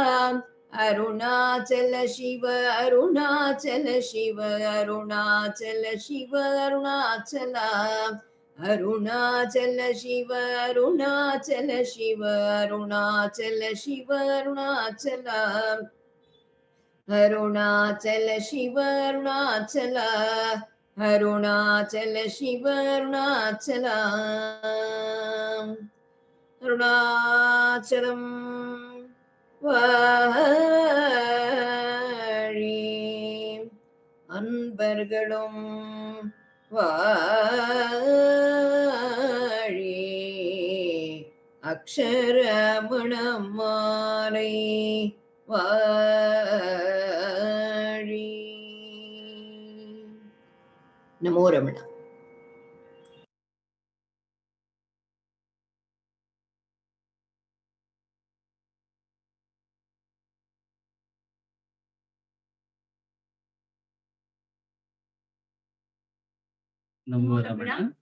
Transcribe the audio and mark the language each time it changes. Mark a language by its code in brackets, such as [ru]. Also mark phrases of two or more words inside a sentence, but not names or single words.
[ta] அருணாச்சல சிவ, அருணாச்சல சிவ, அருணாச்சல சிவ, அருணாச்சலா. அருணாச்சல சிவ, அருணாச்சல சிவ, அருணாச்சல சிவ, அருணாச்சலா. [sa] अरुणाचल शिव अरुणाचल अरुणाचल शिव अरुणाचल अरुणाचलं [ta] வாழி அன்பர்களும் வாழி அக்ஷரமணமாலை வாழி. [sa] नमो रमणा. नमो रमण.